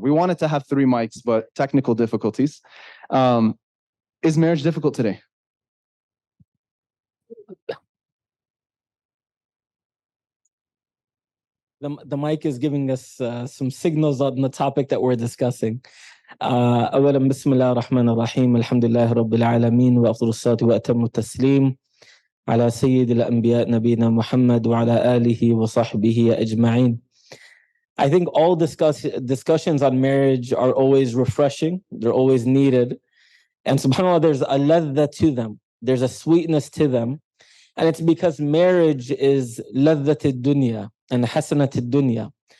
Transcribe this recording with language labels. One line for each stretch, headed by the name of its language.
English: We wanted to have 3 mics, but technical difficulties. Is marriage difficult today? The mic is giving us some signals on the topic that we're discussing.
Arabic: أولا بسم الله الرحمن الرحيم الحمد لله رب العالمين وأفضل الصلاة وأتم التسليم على سيد الأنبياء نبينا محمد وعلى آله وصحبه أجمعين.
English: I think all discussions on marriage are always refreshing. They're always needed. And subhanAllah, there's a ladha to them. There's a sweetness to them. And it's because marriage is ladhat ad-dunya and hasanat ad-dunya.